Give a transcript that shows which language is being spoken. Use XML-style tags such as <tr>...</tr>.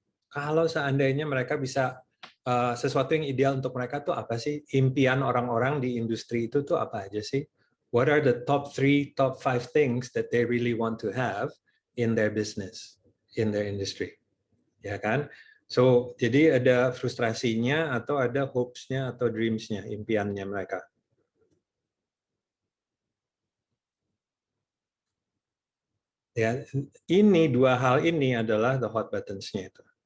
<id>Kalau seandainya mereka bisa sesuatu yang ideal untuk mereka tuh apa sih? Impian orang-orang di industri itu tuh apa aja sih?</id> <en>What are the top 3, top 5 things that they really want to have in their business, in their industry?</en> <id>Ya kan? So, jadi ada frustrasinya atau ada hopes-nya atau dreams-nya, impiannya mereka. Ya, ini dua hal ini adalah the hot buttons-nya itu.</id>